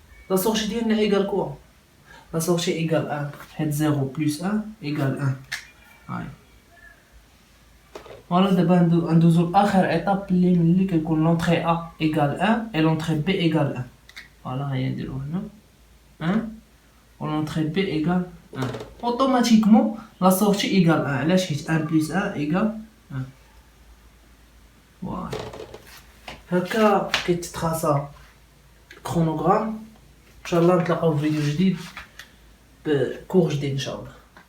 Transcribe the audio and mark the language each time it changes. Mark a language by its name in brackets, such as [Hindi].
[French] La sortie [Arabic] ديالنا [French] égale quoi? La sortie égale 1. [Arabic] حيت [French] 0 plus 1 égale 1. هاي. Voilà, [Arabic] دابا ندوزو لآخر [French] étape [Arabic] اللي ملي كيكون [French] l'entrée A égale 1 et l'entrée B égale 1. Voilà, [Arabic] هيا نديرو هنا [French] 1 و l'entrée B égale 1. Automatiquement la sortie égale 1. [Arabic] علاش؟ حيت [French] 1 plus 1 égale 1. Voilà. [Arabic] هكا كيتتراسا كرونوغرام. ان شاء الله نتلاقاو في فيديو جديد بكور جديد ان شاء الله.